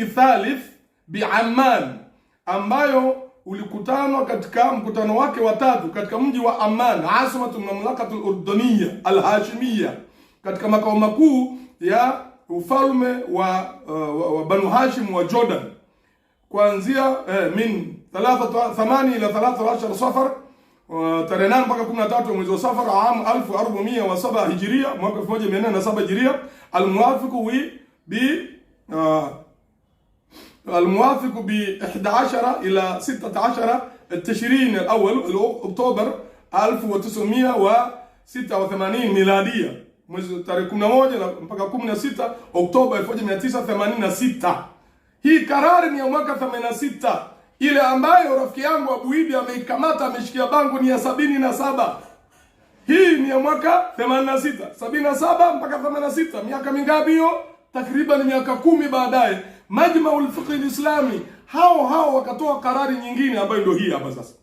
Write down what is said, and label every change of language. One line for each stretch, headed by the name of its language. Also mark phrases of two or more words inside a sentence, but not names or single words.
Arabic: الثالث بعمان,
Swahili: ambayo ulikutanwa katika mkutano wake wa 3 katika mji wa Amman,
Arabic: عاصمة المملكة الأردنية الهاشمية,
Swahili: katika makao makuu ya ufalme wa Banu Hashim wa Jordan, kuanzia
Arabic: من 8 إلى 13 صفر,
Swahili: tarehe 8 mpaka 13 mwezi wa Safar, aam 1407 Hijria, mwaka 1407 Hijria,
Arabic: الموافق ب 11 إلى 16 التشرين الأول أكتوبر 1986 ميلادية،
Swahili: mwezi tarehe 11 mpaka 16 Oktoba 1986. Hii karari ni ya mwaka 86. Ile ambayo rafiki yangu Abu Idi ameikamata, ameshikia bango, ni ya 77. Hii ni ya mwaka 86. 77 mpaka 86, miaka mingapi hiyo? Takriban miaka 10 baadaye, Majma' al-Fiqh al-Islami hao wakatoa karari nyingine ambayo ndio hii hapa sasa.